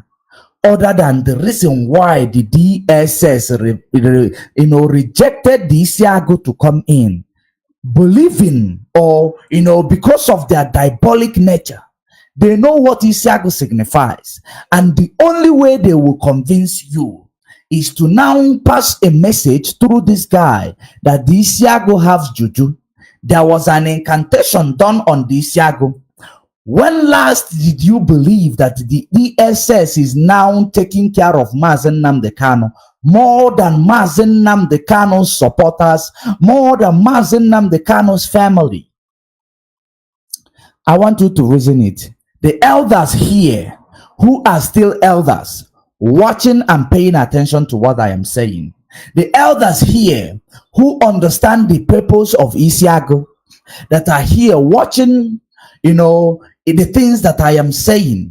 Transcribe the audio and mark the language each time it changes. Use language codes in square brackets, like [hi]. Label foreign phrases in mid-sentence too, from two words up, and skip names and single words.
[en] Other than the reason why the DSS rejected the Isiago to come in, believing or because of their diabolic nature, they know what Isiago signifies, and the only way they will convince you is to now pass a message through this guy that the Isiago has juju. There was an incantation done on the Isiago. When last did you believe that the DSS is now taking care of Mazi Nnamdi Kanu more than Mazi Nnamdi Kanu's supporters, more than Mazi Nnamdi Kanu's family? I want you to reason it. The elders here, who are still elders, watching and paying attention to what I am saying. The elders here who understand the purpose of Isiago, that are here watching, the things that I am saying.